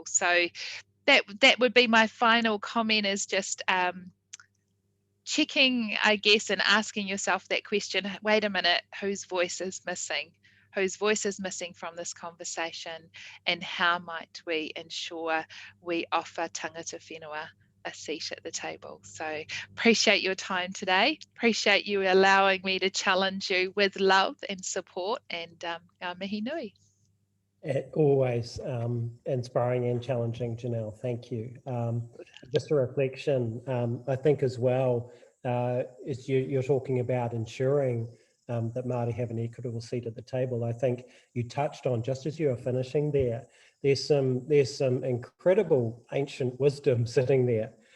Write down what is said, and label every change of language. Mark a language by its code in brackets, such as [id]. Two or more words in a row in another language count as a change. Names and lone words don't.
[en] So that would be my final comment, is just checking, I guess, and asking yourself that question, wait a minute, whose voice is missing? Whose voice is missing from this conversation, and how might we ensure we offer [mi] tangata whenua [en] a seat at the table? So appreciate your time today. Appreciate you allowing me to challenge you with love and support, and [mi] ngā mihi nui. [en] Always inspiring and challenging, Janelle. Thank you. Just a reflection, I think as well, is you're talking about ensuring that Māori have an equitable seat at the table. I think you touched on, just as you were finishing there, there's some incredible ancient wisdom sitting there.